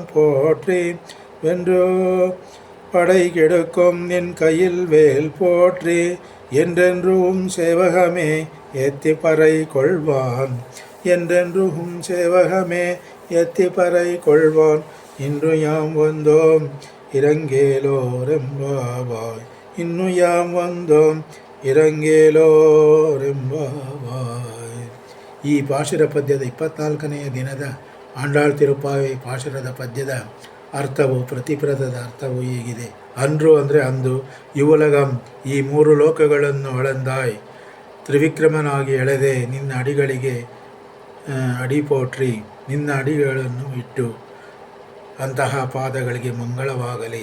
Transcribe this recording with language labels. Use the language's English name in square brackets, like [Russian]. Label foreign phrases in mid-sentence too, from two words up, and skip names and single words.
[Tamil] போற்றி வென்று படை கெடுக்கும் நின் கையில் வேல் போற்றி என்றென்றும் சேவகமே ஏத்தி பறை கொள்வான் என்றென்றும் சேவகமே ஏத்தி பறை கொள்வான் இன்று யாம் வந்தோம் இறங்கேலோரெம்பாவாய் இன்று யாம் வந்தோம் இறங்கேலோரெம்பாவாய். [Kannada] ಈ ಪಾಶುರ ಪದ್ಯದ 24ನೆಯ ದಿನದ ಆಂಡಾಳ್ ತಿರುಪ್ಪಾವೈ ಪಾಶುರದ ಪದ್ಯದ ಅರ್ಥವು ಪ್ರತಿಪದದ ಅರ್ಥವು ಹೀಗಿದೆ. ಅನ್ರು ಅಂದರೆ ಅಂದು, ಯುವಲಗಂ ಈ 3 ಲೋಕಗಳನ್ನು ಅಳಂದಾಯ್ ತ್ರಿವಿಕ್ರಮನಾಗಿ ಎಳೆದೆ ನಿನ್ನ ಅಡಿಗಳಿಗೆ ಅಡಿಪೋಟ್ರಿ ನಿನ್ನ ಅಡಿಗಳನ್ನು ಇಟ್ಟು ಅಂತಹ ಪಾದಗಳಿಗೆ ಮಂಗಳವಾಗಲಿ.